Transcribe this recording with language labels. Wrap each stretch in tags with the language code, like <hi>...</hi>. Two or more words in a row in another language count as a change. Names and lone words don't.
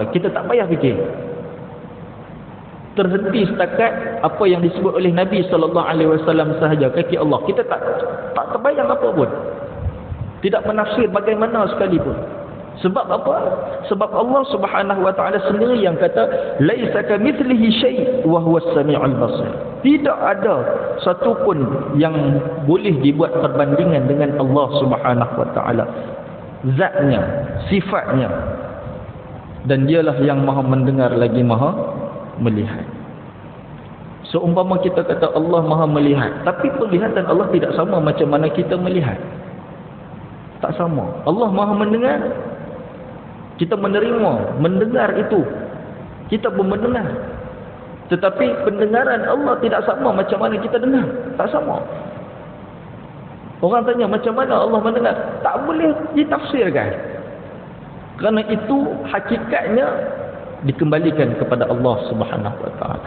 <ms>Kita tak payah fikir, terhenti setakat apa yang disebut oleh Nabi</ms> <ar>صلى الله عليه وسلم</ar> <ms>sahaja, kaki Allah. Kita tak terbayang apa pun, tidak menafsir bagaimana sekalipun. Sebab apa? Sebab Allah</ms> <ar>سبحانه وتعالى</ar> <ms>sendiri yang kata</ms> <ar>ليس كمثله شيء وهو السميع البصير.</ar> <ms>Tidak ada satu pun yang boleh dibuat perbandingan dengan Allah</ms> <ar>سبحانه وتعالى,</ar> <ms>zatnya, sifatnya, dan dialah yang maha mendengar lagi maha melihat. Seumpama kita kata Allah maha melihat, tapi penglihatan Allah tidak sama macam mana kita melihat. Tak sama. Allah maha mendengar, kita menerima, mendengar itu, kita pun mendengar. Tetapi pendengaran Allah tidak sama macam mana kita dengar. Tak sama. Orang tanya macam mana Allah mendengar, tak boleh ditafsirkan, kerana itu hakikatnya dikembalikan kepada Allah</ms> <ar>سبحانه وتعالى.</ar>